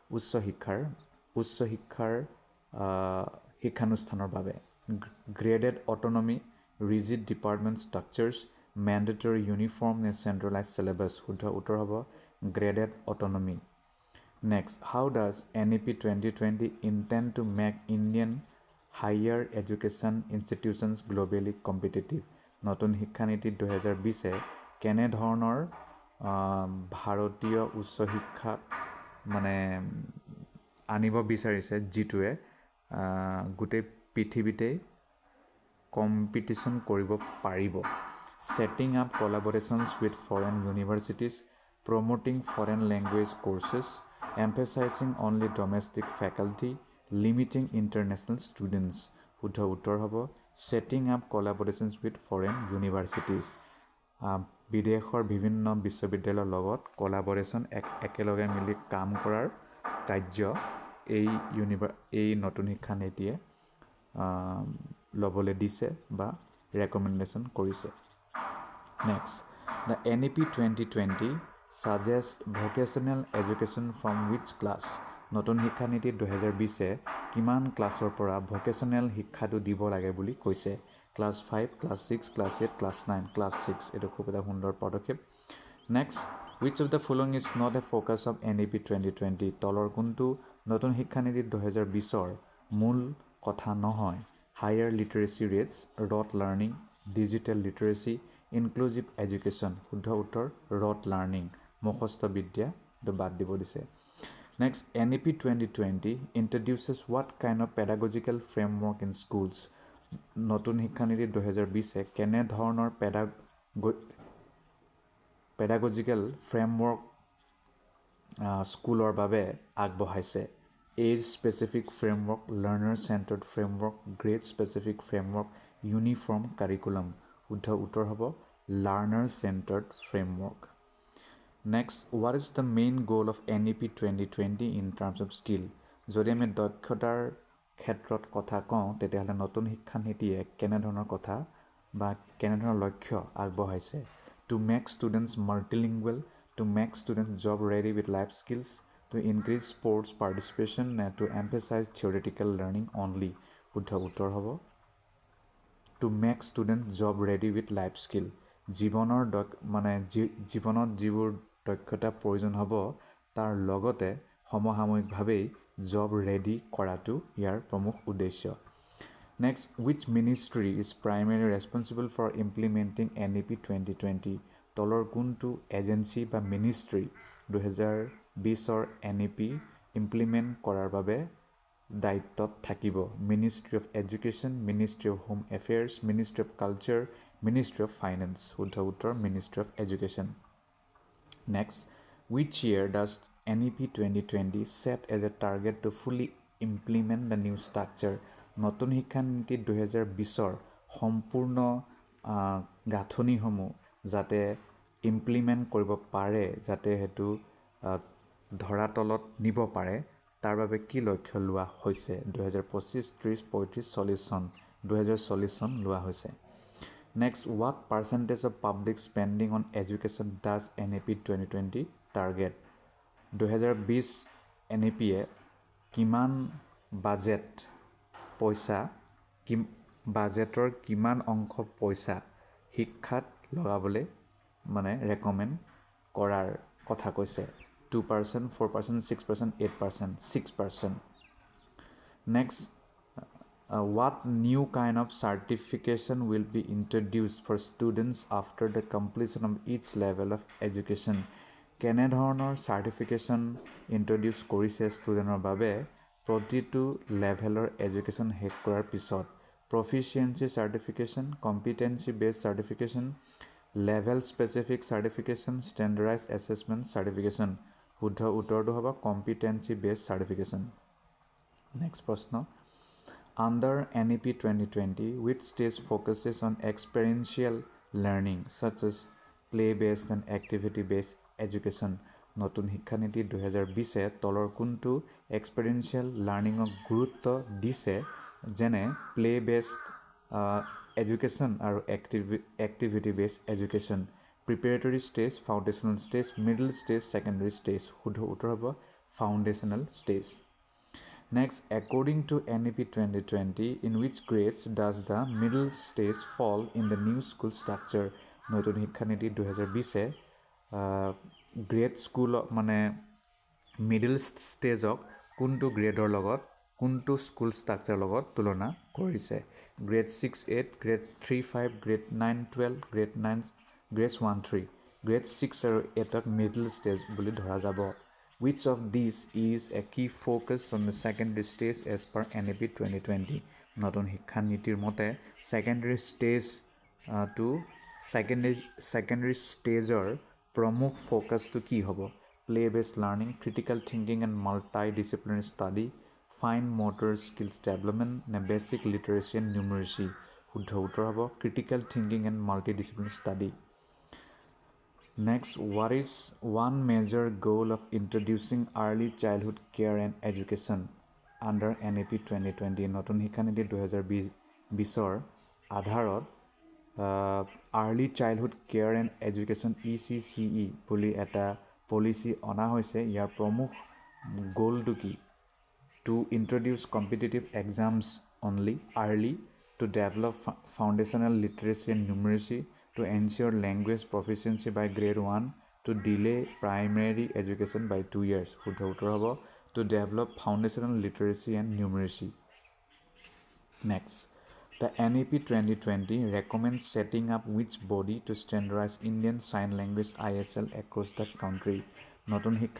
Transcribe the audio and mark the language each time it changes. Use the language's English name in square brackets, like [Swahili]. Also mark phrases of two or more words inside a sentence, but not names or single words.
[Assamese] উচ্চ শিক্ষাৰ শিক্ষানুষ্ঠানৰ বাবে [English] graded autonomy rigid department structures mandatory uniform নে centralised syllabus [Assamese] শুদ্ধ উত্তৰ হ'ব [English] graded autonomy next how does NEP 2020 intend to make Indian higher education institutions globally competitive [Assamese] নতুন শিক্ষানীতি 2020 কেনেধৰণৰ ভাৰতীয় উচ্চ শিক্ষাক মানে আনিব বিচাৰিছে যিটোৱে গোটেই পৃথিৱীতেই কম্পিটিশ্যন কৰিব পাৰিব [English] setting up collaborations with foreign universities promoting foreign language courses emphasizing only domestic faculty limiting international students [Assamese] শুদ্ধ উত্তৰ হ'ব [English] setting up collaborations with foreign universities [Assamese] বিদেশৰ বিভিন্ন বিশ্ববিদ্যালয়ৰ লগত কোলাবৰেশ্যন একেলগে মিলি কাম কৰাৰ কাৰ্য এই নতুন শিক্ষানীতিয়ে ল'বলৈ দিছে বা ৰেকমেণ্ডেশ্যন কৰিছে [English] next the NEP 2020 suggest vocational education from which [Assamese] class নতুন শিক্ষানীতি 2020 কিমান ক্লাছৰ পৰা ভকেশ্যনেল শিক্ষাটো দিব লাগে বুলি কৈছে ক্লাছ 5 ক্লাছ 6 ক্লাছ 8 ক্লাছ 9 ক্লাছ 6 এইটো খুব এটা সুন্দৰ পদক্ষেপ [English] next which of the following is not a focus of NEP 2020 [Assamese] তলৰ কোনটো নতুন শিক্ষানীতি 2020ৰ মূল কথা নহয় [English] higher literacy rates rote learning digital literacy inclusive education [Assamese] শুদ্ধ উত্তৰ [English] rote learning [Assamese] মুখস্থ বিদ্যা এইটো বাদ দিব দিছে [English] next NEP 2020 introduces what kind of pedagogical framework in schools [Assamese] নতুন শিক্ষানীতি 2020 কেনেধৰণৰ [English] pedagogical framework [Assamese] স্কুলৰ বাবে আগবঢ়াইছে [English] age specific framework learner centred framework grade specific framework uniform curriculum [Assamese] শুদ্ধ উত্তৰ [English] হ'ব learner centred framework next what is the main goal of NEP 2020 in terms of skill [Assamese] যদি আমি দক্ষতাৰ ক্ষেত্ৰত কথা কওঁ তেতিয়াহ'লে নতুন শিক্ষানীতিয়ে কেনেধৰণৰ কথা বা কেনেধৰণৰ লক্ষ্য আগবঢ়াইছে [English] to make students multilingual, to make students job ready with life skills, to increase sports participation, and to emphasize theoretical learning only. [Assamese] শুদ্ধ উত্তৰ হ'ব [English] to make students job ready with life skill. [Assamese] জীৱনত যিবোৰ দক্ষতা প্ৰয়োজন হ'ব তাৰ লগতে সমসাময়িকভাৱেই [English] job ready [Assamese] কৰাটো ইয়াৰ প্ৰমুখ উদ্দেশ্য [English] Next, which ministry is primarily responsible for implementing NEP 2020? [Assamese] তলৰ কোনটো এজেঞ্চি বা মিনিষ্ট্ৰি 2020ৰ NEP ইমপ্লিমেণ্ট কৰাৰ বাবে দায়িত্বত থাকিব [English] ministry of education ministry of home affairs ministry of culture ministry of finance [Assamese] শুদ্ধ উত্তৰ [English] ministry of education next which year does NEP 2020 set as a target to fully implement the new structure [Assamese] নতুন শিক্ষানীতি 2020ৰ সম্পূৰ্ণ গাঁথনিসমূহ যাতে ইমপ্লিমেণ্ট কৰিব পাৰে যাতে সেইটো ধৰাতলত নিব পাৰে তাৰ বাবে কি লক্ষ্য লোৱা হৈছে 2025 30 35 40 চন 2040 চন লোৱা হৈছে [English] next what percentage of public spending on education does NEP 2020 target [Assamese] 2020 NEPয়ে কিমান বাজেট পইচা বাজেটৰ কিমান অংশ পইচা শিক্ষাত লগাবলৈ মানে ৰেকমেণ্ড কৰাৰ কথা কৈছে 2% 4% 6% 8% 6% [English] next what new kind of certification will be introduced for students after the completion of each level of education [Assamese] কেনেধৰণৰ চাৰ্টিফিকেশ্যন ইন্ট্ৰডিউচ কৰিছে ষ্টুডেণ্টৰ বাবে প্ৰতিটো লেভেলৰ এডুকেশ্যন শেষ কৰাৰ পিছত [English] proficiency certification competency based certification level specific certification standardised assessment certification [Assamese] শুদ্ধ উত্তৰটো হ'ব [English] competency based certification next প্ৰশ্ন Under NEP 2020, which stage focuses on experiential learning such as play based and activity based education [Assamese] নতুন শিক্ষানীতি 2020 তলৰ কোনটো [English] experiential learning [Assamese] গুৰুত্ব দিছে যেনে [English] play based education আৰু activity based education preparatory stage foundational stage middle stage secondary stage [Assamese] শুদ্ধ উত্তৰ হ'ব [English] foundational stage Next, according to NEP 2020, in which grades does the middle stage fall in the new school structure? [Assamese] নতুন শিক্ষানীতি 2020 [English] grade school [Assamese] মানে [English] middle stage [Assamese] কোনটো গ্ৰেডৰ লগত কোনটো [English] school structure [Assamese] লগত তুলনা কৰিছে গ্ৰেড 6-8 গ্ৰেড 3-5 গ্ৰেড 9-12 গ্ৰেড 9 গ্ৰেড 1-3 গ্ৰেড 6 আৰু 8ক [English] middle stage [Assamese] বুলি ধৰা যাব [English] Which of these is a key focus on the secondary stage as per NEP 2020? [Assamese] নতুন শিক্ষা নীতিৰ মতে [English] secondary stage to secondary stageৰ [Assamese] প্ৰমুখ ফ'কাছটো কি হ'ব [English] play based learning critical thinking and multidisciplinary study fine motor skills development নে basic literacy and numeracy [Assamese] শুদ্ধ উত্তৰ হ'ব [English] critical thinking and multidisciplinary study Next, what is one major goal of introducing early childhood care and education under NEP 2020? [Assamese] নতুন শিক্ষানীতি 2020 আধাৰত [English] early childhood care and education [Assamese] ECCE বুলি এটা পলিচি অনা হৈছে ইয়াৰ প্ৰমুখ গোলটো [English] কি to introduce competitive exams only early to develop foundational literacy and numeracy to ensure language proficiency by grade 1 to delay primary education by 2 years [Assamese] শুদ্ধ উত্তৰ হ'ব [English] to develop foundational literacy and numeracy next the NEP 2020 recommends setting up which body to standardize Indian Sign Language ISL across the country নতুন